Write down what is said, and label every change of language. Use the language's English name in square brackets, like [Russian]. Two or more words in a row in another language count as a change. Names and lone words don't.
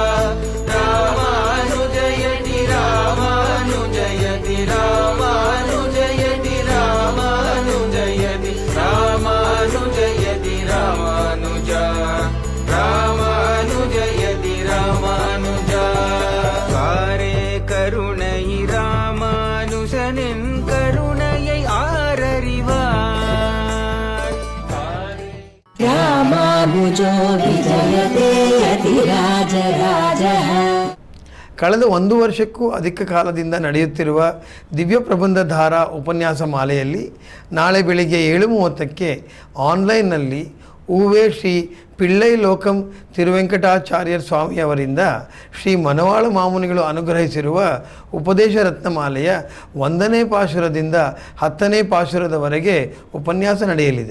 [Tamil] ರಾಮಾನುಜಯತಿ ರಾಮಾನುಜಯತಿ ರಾಮಾನುಜಯತಿ ರಾಮಾನುಜಯತಿ ರಾಮಾನುಜಯತಿ ರಾಮಾನುಜ ರಾಮಾನುಜಯತಿ ರಾಮಾನುಜ காரே கருணை ராமானுஜனின் கருணையை ஆரறிவார். [Sanskrit] रामानुजो विजयते यतिराजराजः. [Kannada] ಕಳೆದ 1 ವರ್ಷಕ್ಕೂ ಅಧಿಕ ಕಾಲದಿಂದ ನಡೆಯುತ್ತಿರುವ ದಿವ್ಯ ಪ್ರಬಂಧ ಧಾರಾ ಉಪನ್ಯಾಸ ಮಾಲೆಯಲ್ಲಿ ನಾಳೆ ಬೆಳಿಗ್ಗೆ 7:30ಕ್ಕೆ ಆನ್ಲೈನ್ನಲ್ಲಿ ಊವೆ ಶ್ರೀ ಪಿಳ್ಳೈ ಲೋಕಂ ತಿರುವೆಂಕಟಾಚಾರ್ಯರ್ ಸ್ವಾಮಿಯವರಿಂದ ಶ್ರೀ ಮನವಾಳ ಮಾಮುನಿಗಳು ಅನುಗ್ರಹಿಸಿರುವ ಉಪದೇಶ ರತ್ನಮಾಲೆಯ 1ನೇ ಪಾಶುರದಿಂದ 10ನೇ ಪಾಶುರದವರೆಗೆ ಉಪನ್ಯಾಸ ನಡೆಯಲಿದೆ.